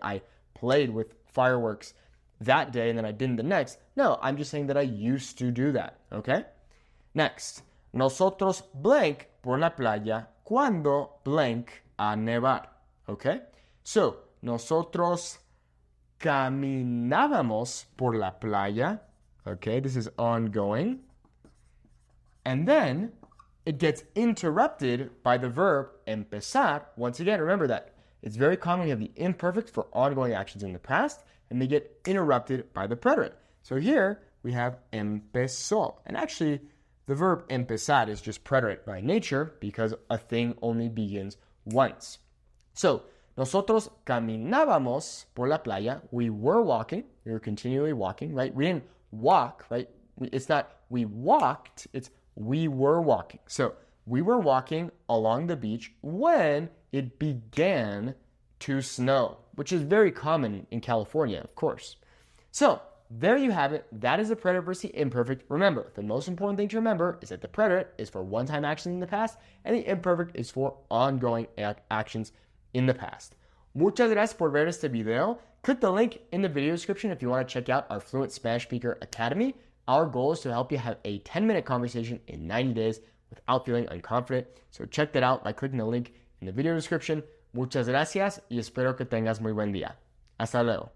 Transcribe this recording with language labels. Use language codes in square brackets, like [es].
[en] I played with fireworks that day and then I didn't the next. No, I'm just saying that I used to do that, okay? [es] Next, nosotros blank por la playa cuando blank a nevar, okay? So, nosotros caminábamos por la playa, okay? [en] This is ongoing. And then it gets interrupted by the verb empezar. Once again, remember that it's very common we have the imperfect for ongoing actions in the past, and they get interrupted by the preterite. So here we have empezó. And actually, the verb empezar is just preterite by nature because a thing only begins once. [es] So, nosotros caminábamos por la playa. [en] We were walking. We were continually walking, right? We didn't walk, right? It's not we walked, it's we were walking. So we were walking along the beach when it began to snow, which is very common in California, of course. So there you have it. That is the preterite versus the imperfect. Remember, the most important thing to remember is that the preterite is for one-time actions in the past, and the imperfect is for ongoing actions in the past. [es] Muchas gracias por ver este video. [en] Click the link in the video description if you want to check out our Fluent Spanish Speaker Academy. Our goal is to help you have a 10-minute conversation in 90 days without feeling unconfident. So check that out by clicking the link in the video description. [es] Muchas gracias y espero que tengas muy buen día. Hasta luego.